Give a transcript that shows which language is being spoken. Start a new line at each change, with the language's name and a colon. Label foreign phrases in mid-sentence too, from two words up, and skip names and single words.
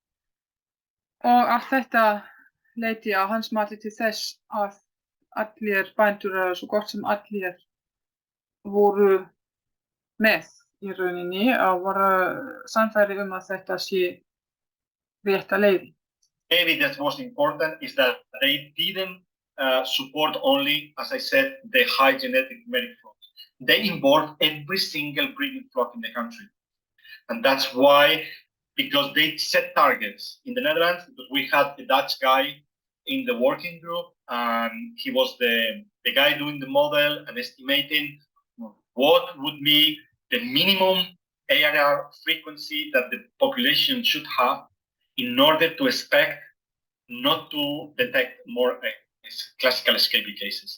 Icelandic: og allt þetta leiddi að hans mati til þess að allir bændur, svo gott sem allir, voru með í rauninni og voru sannfærðir að þetta sé rétta leið.
English: Maybe that's most important is that they didn't support only, as I said, the high genetic merit flocks. They involved every single breeding flock in the country. And that's why, because they set targets in the Netherlands, because we had a Dutch guy in the working group, and he was the guy doing the model and estimating what would be the minimum ARR frequency that the population should have in order to expect not to detect more classical escaping cases.